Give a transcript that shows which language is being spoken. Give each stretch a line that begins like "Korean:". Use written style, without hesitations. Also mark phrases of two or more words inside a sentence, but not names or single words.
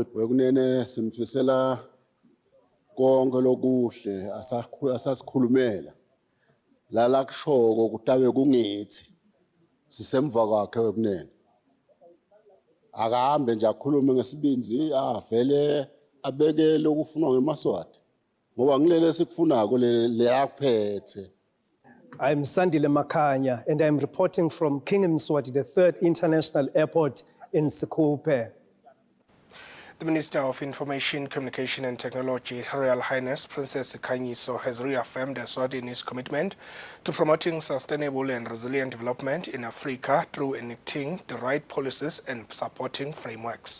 Swati: wekunene simfisela konke lokuhle asasikhulumela la kushoko kutabe kungithi sisemva kwakhe wekunene akahambe nje akhulume ngesibinzi avele abeke lokufunwa ngeMaswati ngoba ngilele sikufunako le yakuphethe.
English: I'm Sandile Makanya and I'm reporting from King Mswati, the 3rd International Airport in Sekhukhune. The Minister of Information, Communication and Technology, Her Royal Highness Princess Khanyiso, has reaffirmed Eswatini's commitment to promoting sustainable and resilient development in Africa through enacting the right policies and supporting frameworks.